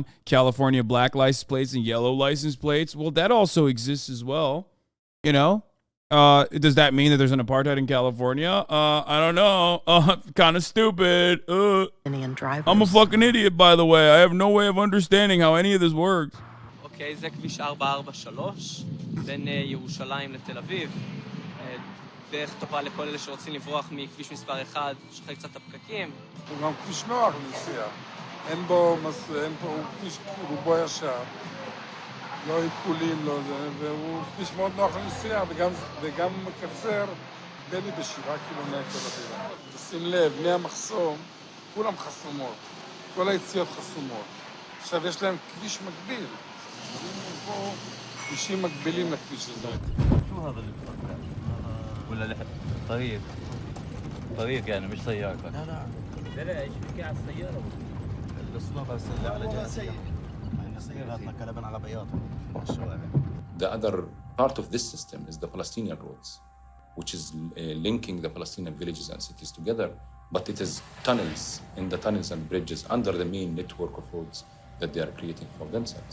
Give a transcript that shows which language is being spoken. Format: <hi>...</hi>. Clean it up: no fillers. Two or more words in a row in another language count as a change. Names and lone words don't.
<en>California black license plates and yellow license plates? Well, that also exists as well. Does that mean that there's an apartheid in California? I don't know. Kind of stupid. I'm a fucking idiot, by the way. I have no way of understanding how any of this works.</en> <he>אוקיי, זה כביש 443 בין ירושלים לתל אביב. דרך טובה לכל אלה שרוצים לברוח מכביש מספר 1, שחק קצת הפקקים. הוא גם כביש נוח לנסיעה. אין בו, הוא כביש רובו ישר. לא עיקולים, לא זה, והוא כביש מאוד נוח לנסיעה, וגם מקצר בין לי ב7 קילומטר לבירה. תשים לב, מהמחסום, כולם חסומות. כל היציאות חסומות. עכשיו יש להם כביש מקביל. פה כבישים מקבילים לכביש הזה.</he> <ar>شو هذا اللي بتفكر؟ ولا طريق يعني مش سيارة. لا ايش بكي على السيارة؟ الاسطوبة بس اللي على جنب.</ar> <en>The other part of this system is the Palestinian roads, which is linking the Palestinian villages and cities together, but it is tunnels, in the tunnels and bridges under the main network of roads that they are creating for themselves.</en>